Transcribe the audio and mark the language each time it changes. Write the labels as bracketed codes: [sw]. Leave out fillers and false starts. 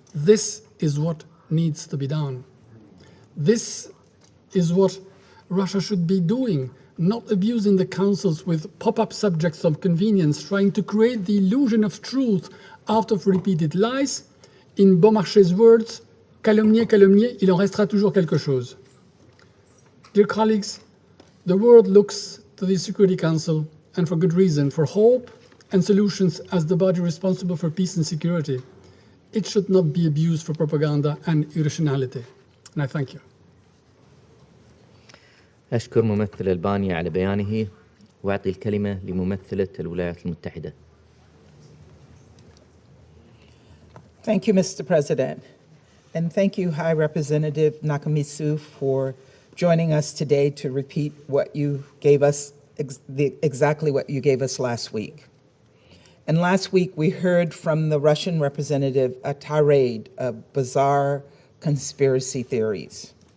[en] This is what needs to be done. This is what Russia should be doing, not abusing the councils with pop-up subjects of convenience, trying to create the illusion of truth out of repeated lies. In Beaumarchais' words, [fr] calomnier, calomnier, il en restera toujours quelque chose. [en] Dear colleagues, the world looks to the Security Council, and for good reason, for hope and solutions as the body responsible for peace and security. It should not be abused for propaganda and irrationality. And I thank you. [ar] أشكر ممثل ألبانيا على بيانه وأعطي الكلمة لممثلة الولايات المتحدة. [en] Thank you, Mr. President. And thank you, High Representative Nakamitsu, for joining us today to repeat what you gave us, exactly what you gave us last week. And last week, we heard from the Russian representative a tirade of bizarre conspiracy theories.